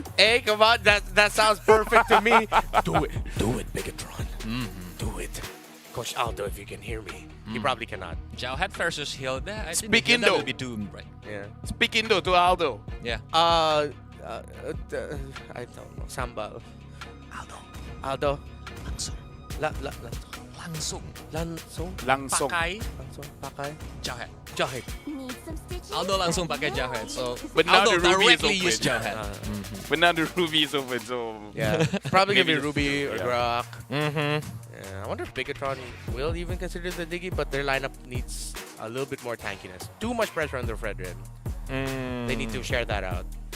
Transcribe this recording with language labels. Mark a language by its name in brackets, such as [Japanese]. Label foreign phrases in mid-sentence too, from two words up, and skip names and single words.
[English] Hey, come on, that sounds perfect to me. Do it, Bigatron. Do it. Coach Aldo, if you can hear me. He probably cannot. Jawhead versus Hilda. I think Speak Hilda Indo. will be doomed, right? Yeah. Speak Indo to Aldo. Yeah. I don't know. Sambal. Aldo. [Indonesian] Langsung. Langsung. Langsung. Langsung. Pakai Pakai. Jawhead. Jahit. Aldo langsung pakai Jawhead. [English] So But now Aldo the Ruby is directly open. use Jawhead. But now the Ruby is open, so Yeah. Probably gonna be Maybe Ruby or yeah. Grok. Mm-hmm. Yeah, I wonder if Bigatron will even consider the Diggy, but their lineup needs a little bit more tankiness. Too much pressure on their Fredrin. They need to share that out.